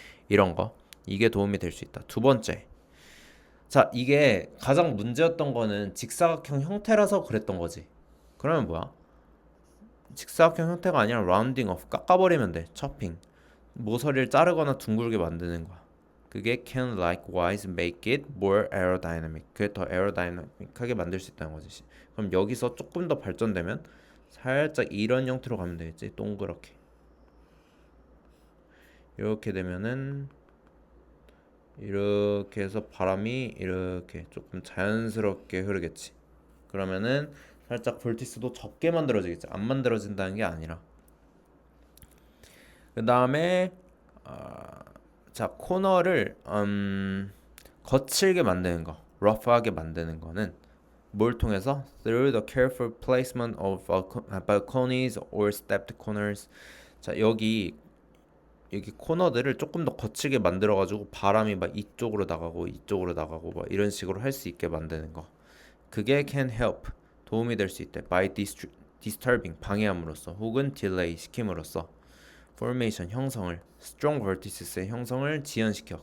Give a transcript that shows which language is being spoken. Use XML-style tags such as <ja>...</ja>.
<ko>이런 거, 이게 도움이 될 수 있다. 두 번째, 자, 이게 가장 문제였던 거는 직사각형 형태라서 그랬던 거지. 그러면 뭐야? 직사각형 형태가 아니라 라운딩 오프, 깎아버리면 돼. chopping, 모서리를 자르거나 둥글게 만드는 거야.</ko> <en>그게 can likewise make it more aerodynamic.</en> <ko>그게 더 에어다이나믹하게 만들 수 있다는 거지. 그럼 여기서 조금 더 발전되면 살짝 이런 형태로 가면 되겠지. 동그랗게. 이렇게 되면은 이렇게 해서 바람이 이렇게 조금 자연스럽게 흐르겠지. 그러면은 살짝 볼티스도 적게 만들어지겠지. 안 만들어진다는 게 아니라. 그 다음에 자, 코너를 거칠게 만드는 거, rough하게 만드는 거는 뭘 통해서?</ko> <en>Through the careful placement of balconies or stepped corners.</en> <ko>자, 여기 코너들을 조금 더 거칠게 만들어가지고 바람이 막 이쪽으로 나가고 이쪽으로 나가고 막 이런 식으로 할 수 있게 만드는 거. 그게</ko> <en>can help,</en> <ko>도움이 될 수 있대.</ko> <en>by disturbing,</en> <ko>방해함으로써, 혹은 delay, 시킴으로써 formation, 형성을,</ko> <en>strong vortices</en> <ko>의 형성을 지연시켜.</ko>